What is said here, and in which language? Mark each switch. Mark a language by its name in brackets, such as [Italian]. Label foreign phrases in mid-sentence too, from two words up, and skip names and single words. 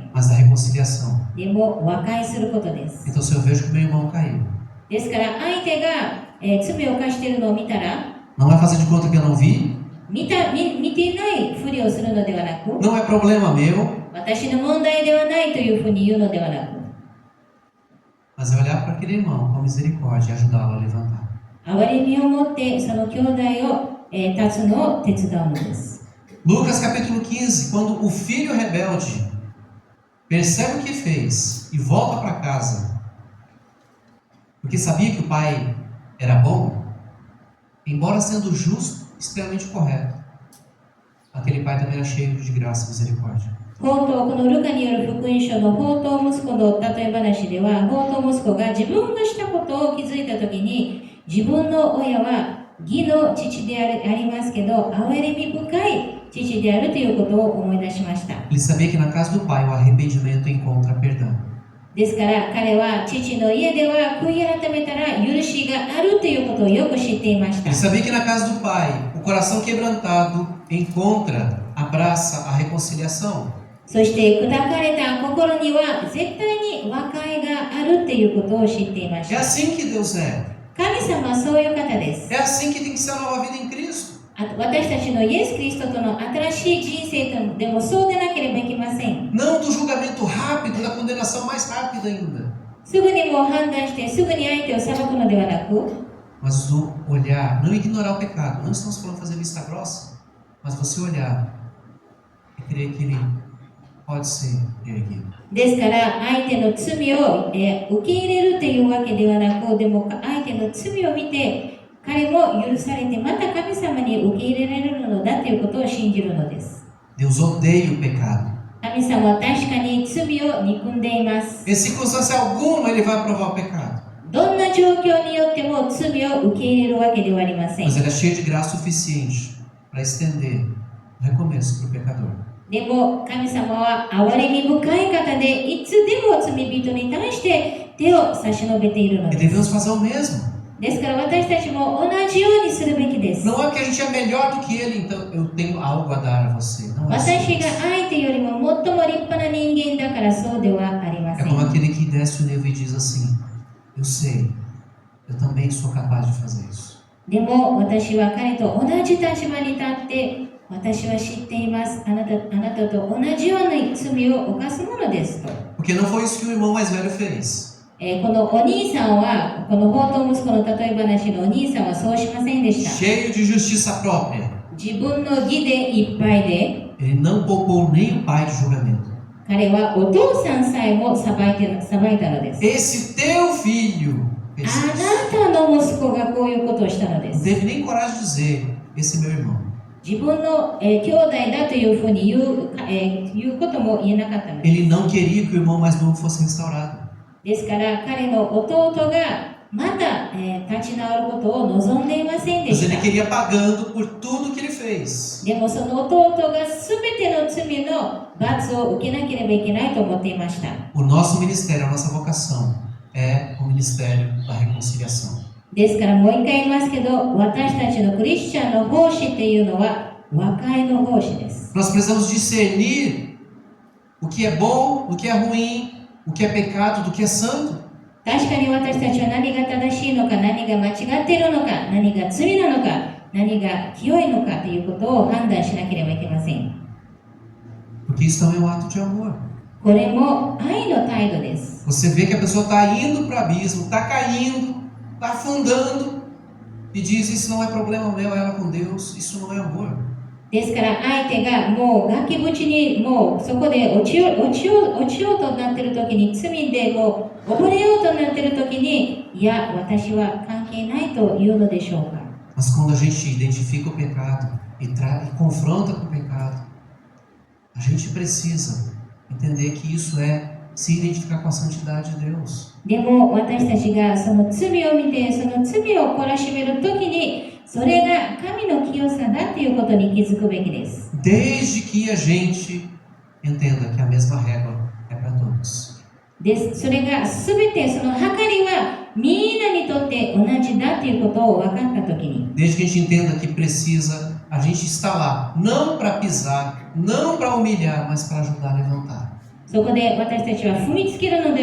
[Portuguese] mas da reconciliação. [Japanese] でも和解することです。 [Portuguese] Então, se eu vejo que meu irmão caiu, [Japanese] ですから相手が、罪を犯しているのを見たら、 [Portuguese] não é fazer de conta que eu não vi, [Japanese] 見ていないふりをするのではなく、 [Portuguese] não é problema meu, [Japanese] 私の問題ではないというふうに言うのではなく、 [Portuguese] mas é olhar para aquele irmão com misericórdia e ajudá-lo a levantar. [Japanese] 憐れみを持ってその兄弟を、立つのを手伝うのです。 [Portuguese] Lucas capítulo 15, quando o filho rebelde percebe o que fez e volta para casa, porque sabia que o pai era bom, embora sendo justo, extremamente correto, aquele pai também era cheio de graça e misericórdia. [Japanese] このルカによる福音書の放蕩息子の例え話では、放蕩息子が自分がしたことを気づいたときに、自分の親は義の父でありますけど、憐れみ深い父であるということを思い出しました。 [Portuguese] Ele sabia que na casa do pai o arrependimento encontra perdão. [Japanese] ですから彼は父の家では悔い改めたら許しがあるということをよく知っていました。 [Portuguese] Ele sabia que na casa do pai o coração quebrantado encontra, abraça a reconciliação. [Japanese] そして砕かれた心には絶対に和解があるということを知っていまし [Portuguese] É [Japanese] た。 [Portuguese] assim que Deus é. [Japanese] 神様はそういう方です。 [Portuguese] É assim que tem que ser a nova vida em Cristo. [Japanese] 私たちのイエス・キリストとの新しい人生でもそうでなければいけません。 [Portuguese] Não do julgamento rápido, da condenação mais rápida ainda. [Japanese] すぐにもう判断してすぐに相手を裁くのではなく、 [Portuguese] Mas do olhar, não ignorar o pecado. Não estamos falando de fazer vista grossa, mas você olhar e crer que ele pode ser erguido. [Japanese] ですから相手の罪を、受け入れるというわけではなく、でも相手の罪を見て彼も許されてまた神様に受け入れられるのだということを信じるのです。 [Portuguese] Deus odeia o pecado. [Japanese] 神様は確かに罪を憎んでいます。 [Portuguese] Em circunstância alguma ele vai aprovar o pecado. [Japanese] どんな状況によっても罪を受け入れるわけではありません。 [Portuguese] Mas ele é cheio de graça suficiente para estender o recomeço para o pecador. [Japanese] でも神様は憐れみ深い方で、いつでも罪人に対して手を差し伸べているの [Portuguese] E [Japanese] です。 [Portuguese] devemos fazer o mesmo. [Japanese] ですから私たちも同じようにするべきです。 [Portuguese] Não é que a gente é melhor do que ele, então eu tenho algo a dar a você. Não é [Japanese] 私 [Portuguese] assim. [Japanese] が相手よりも最も立派な人間だからそうではありま [Portuguese] É [Japanese] せ [Portuguese] como [Japanese] ん。 [Portuguese] aquele que desce o nível e diz assim: eu sei, eu também sou capaz de fazer isso. [Japanese] でも私は彼と同じ立場に立って、私は知っています。あなたと同じような罪を犯すものですと。 [Portuguese] Porque não foi isso que o irmão mais velho fez. [Japanese] このお兄さんは、この放蕩息子の例え話のお兄さんはそうしませんでした。 [Portuguese] Cheio de justiça própria. [Japanese] 自分の義でいっぱいで、 [Portuguese] Ele não poupou nem o pai de julgamento. [Japanese] 彼はお父さんさえも裁いたのです。 [Portuguese] Esse teu filho [Japanese] あ [Portuguese] fez isso. [Japanese] なたの息子がこういうことをしたので [Portuguese] Não [Japanese] す。 [Portuguese] teve nem coragem de dizer: esse é meu irmão. [Japanese] 自分の、兄弟だというふうに言うことも言えなかったのです。 [Portuguese] Ele não queria que o irmão mais novo fosse restaurado. [Japanese] ですから彼の弟がまた、立ち直ることを望んでいませんで [Portuguese] Mas [Japanese] し [Portuguese] ele [Japanese] た。 [Portuguese] queria pagando por tudo que ele fez. [Japanese] でもその弟が全ての罪の罰を受けなければいけないと思っていました。 [Portuguese] O nosso ministério, a nossa vocação é o ministério da reconciliação. [Japanese] ですからもう一回言いますけど、私たちのクリスチャンの奉仕っていうのは和解の奉仕です。 [Portuguese] Nós precisamos discernir o que é bom, o que é ruim, o que é pecado, do que é santo. [Japanese] 確かに私たちは何が正しいのか、何が間違っているのか、何が罪なのか、何が清いのかということを判断しなければいけません。 [Portuguese] Porque isso também é um ato de amor. [Japanese] これも愛の態度です。 [Portuguese] Você vê que a pessoa está indo para o abismo, está caindo, está afundando e diz: isso não é problema meu, é ela com Deus. Isso não é amor. [Japanese] ですから相手がもう崖縁にもうそこで落ちようとなっている時に、罪でもう溺れようとなっている時に、いや私は関係ないというのでしょうか。 [Portuguese] Mas quando a gente identifica o pecado e confronta com o pecado, a gente precisa entender que isso é se identificar com a santidade de Deus. [Japanese] でも私たちがその罪を見て、その罪を懲らしめる時に、それが神の清さだということに気づくべきです。 [Portuguese] Desde que a gente entenda que a mesma régua é para todos. [Japanese] それが全てその計りはみんなにとって同じだということを分かったときに、 [Portuguese] Desde que a gente entenda que precisa, a gente está lá, não para pisar, não para humilhar, mas para ajudar a levantar.